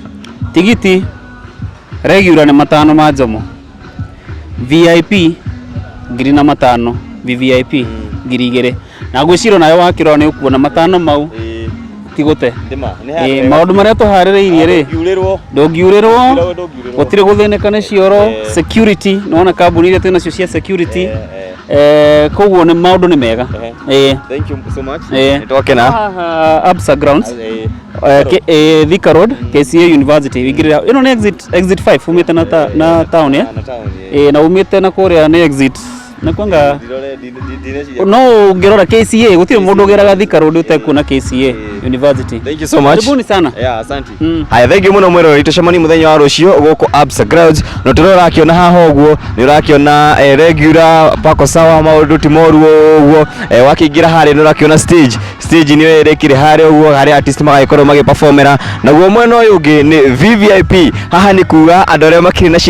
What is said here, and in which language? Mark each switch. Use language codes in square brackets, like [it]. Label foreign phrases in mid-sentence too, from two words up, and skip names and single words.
[ki] tigiti regular ni 5 ma njomo VIP 5,000 VVIP 2,000 na gwiciro nayo wakirwo ni ukuona 5 mau tigute maundu maria tuhaririirie ri ndungiurirwo gutire guthineka ni cioro security nona kambuni iria twina cio cia security koguo ni maundu ni mega [en] thank you so much nitwakena [ki] Absa grounds Thika Road KCA University wigirira ino ni exit 5 umite na town na umite na kuria ni exit na kwanga no ngirora KCA gutire mundu geraga Thika Road utekuna KCA University. [en] Thank you so much. [sw] Karibuni sana. Yeah, asante. Haya, [en] thank you [ki] muno mwero ritocemani muthenya wa rucio guko Absa Grounds no turora kiona haha uguo ni urakiona regular pako sawa maundu ti moru uguo wakingira hari ni urakiona stage ni yerekire hari uguo hari artist magagikorwo magiperformera naguo mwena uyu ungi ni VVIP haha ni kuga andu aria makiri na